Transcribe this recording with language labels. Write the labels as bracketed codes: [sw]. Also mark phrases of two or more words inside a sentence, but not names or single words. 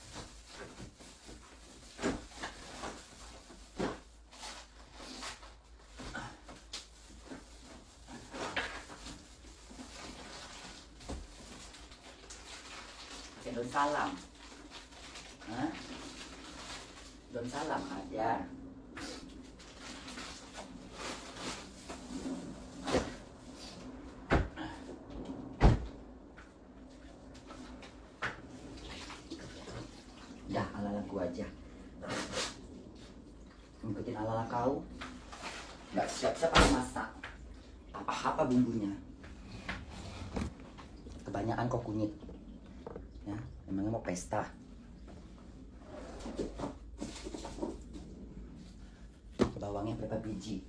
[id] Daun salam. Hah? Daun salam ada. Ya, ala-ala gua aja. Ngikutin ala-ala kau. Nggak siap-siap aku masak. Apa-apa bumbunya. Kebanyakan kok kunyit. Ya, emangnya mau pesta. Bawangnya berapa biji?